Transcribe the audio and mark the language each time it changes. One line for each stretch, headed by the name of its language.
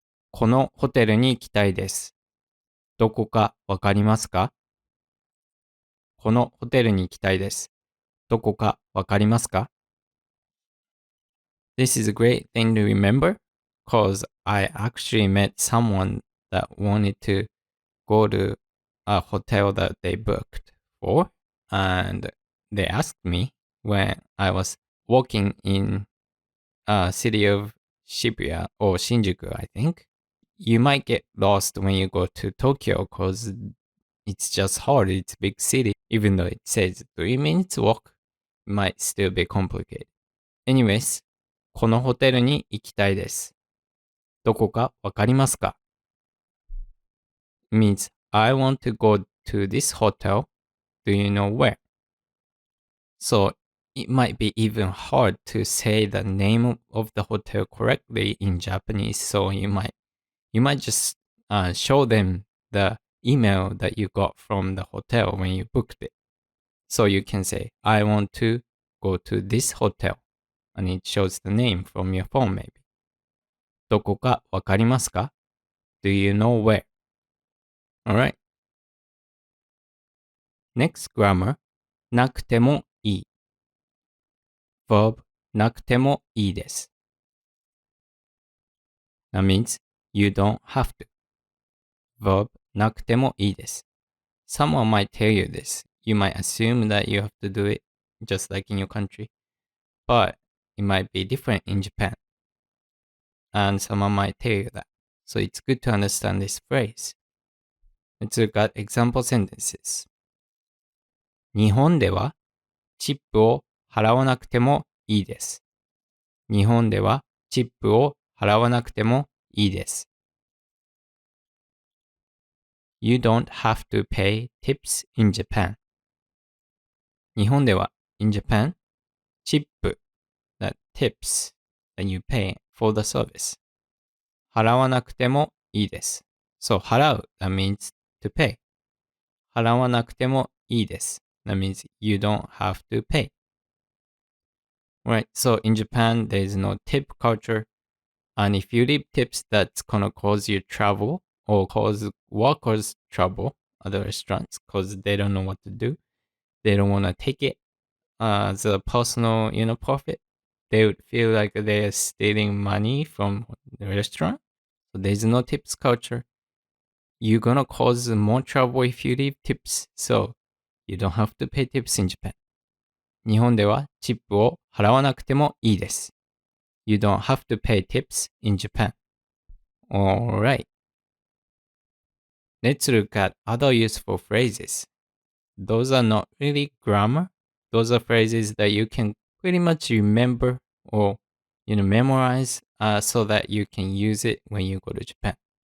Japanese: このホテルに行きたいです。どこかわかりますか？このホテルに行きたいです。どこかわかりますか？
English: This is a great thing to remember because I actually met someone that wanted to go to a hotel that they booked for, and they asked me when I was walking in city of Shibuya or Shinjuku, I think. You might get lost when you go to Tokyo because it's just hard. It's a big city. Even though it says 3 minutes walk, it might still be complicated.
Japanese: Anyways, このホテルに行きたいです。どこかわかりますか？
English: Means I want to go to this hotel. Do you know where? So it might be even hard to say the name of the hotel correctly in Japanese. So you might just show them the email that you got from the hotel when you booked it. So you can say, I want to go to this hotel. And it shows the name from your phone maybe.
Japanese: どこかわかりますか？
English: Do you know where? Alright. Next grammar.
Japanese: なくてもいい。 Verb なくてもいいです。
English: That means you don't have to.
Japanese: Verb なくてもいいです。
English: Someone might tell you this. You might assume that you have to do it just like in your country. But it might be different in Japan. And someone might tell you that. So it's good to understand this phrase. Let's look at example sentences.
Japanese: 日本ではチップを払わなくてもいいです。日本ではチップを払わなくてもいいです。
English: You don't have to pay tips in Japan.
Japanese: 日本では
English: in Japan, チップ that tips that you pay for the service.
Japanese: 払わなくてもいいです。
English: So 払う that means to pay.
Japanese: 払わなくてもいいです。
English: That means you don't have to pay. Right, so in Japan there is no tip culture. And if you leave tips, that's gonna cause you trouble or cause workers trouble at the restaurants because they don't know what to do. They don't want to take it as a personal, profit. They would feel like they're stealing money from the restaurant. So there's no tips culture. You're gonna cause more trouble if you leave tips. So you don't have to pay tips in Japan.
Japanese: 日本ではチップを払わなくてもいいです。
English: You don't have to pay tips in Japan. Alright. Let's look at other useful phrases. Those are not really grammar. Those are phrases that you can pretty much remember or memorize so that you can use it when you go to Japan.